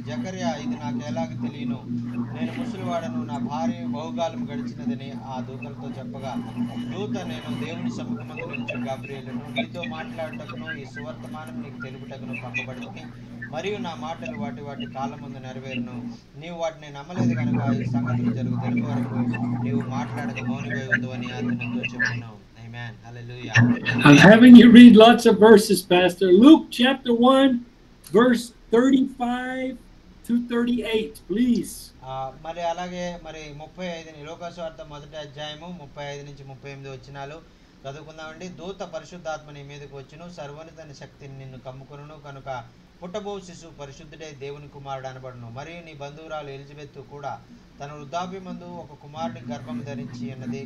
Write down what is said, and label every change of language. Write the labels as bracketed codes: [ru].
[te] జకర్యా, ఇది నాకు ఎలాగ తెలియను, నేను ముసలివాడను, నా భార్య బహుకాలం గడిచినదని ఆ దూతలతో చెప్పగా, దూత, నేను దేవుని సముఖమందు నిలిచి గాబ్రియేలును, నీతో మాట్లాడుటకును ఈ సువర్తమానం నీకు తెలుపుటకును పంపబడితిని, మరియు నా మాటలు వాటి వాటి కాలమందు నెరవేరును. నీవు వాటిని నమ్మలేదు కనుక ఈ సంగతులు జరుగు దినము వరకు నీవు మాట్లాడక మౌనివై ఉండు అని అతనితో చెప్పాను. [en] Amen. Hallelujah. I'm having you read lots of verses, Pastor. Luke chapter 1, verse 35 to 38, please. [te] మరి అలాగే మరి 35 లోకాసువార్త మొదటి అధ్యాయము 35 నుంచి 38 వచనాలు చదువుకుందామండి. దూత పరిశుద్ధాత్మ నీ మీదకు వచ్చును, సర్వోన్నత శక్తిని నిన్ను కమ్ముకొనును, కనుక పుట్టబో శిశువు పరిశుద్ధుడై దేవుని కుమారుడు అనబడును. మరియు నీ బంధువురాలు ఎలిజబెత్ కూడా తన వృద్ధాప్యమందు ఒక కుమారుని గర్భం ధరించి ఉన్నది.